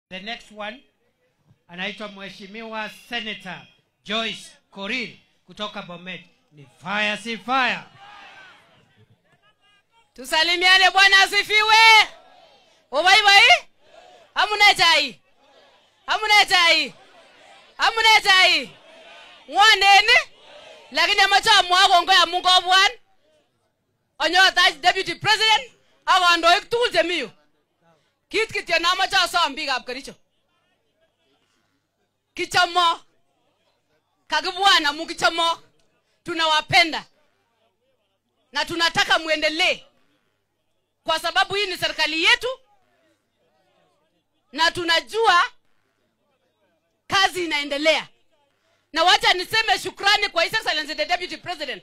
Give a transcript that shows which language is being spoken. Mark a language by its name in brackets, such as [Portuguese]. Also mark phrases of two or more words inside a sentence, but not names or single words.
[English] The next one [Swahili] anaitwa Mheshimiwa Senator Joyce Korir kutoka Bomet. Ni fire si fire. Tusalimiane bwana asifiwe. Obaibai? Hamuna chai. Hamuna chai. Hamuna chai. [Kalenjin] Mwanene lakini amacha mwago ngoya Mungu obwan. Onyota [English] Deputy President [Kalenjin] awandoik tugul chemiyu. Kit kityo namacha som biikab Kericho. Kichomo. Kagibwana mukichomo. [Swahili] Tunawapenda. Na tunataka muendelee. Kwa sababu hii ni serikali yetu. Na tunajua kazi inaendelea. Na wacha niseme shukrani kwa [English] His Excellency the Deputy President.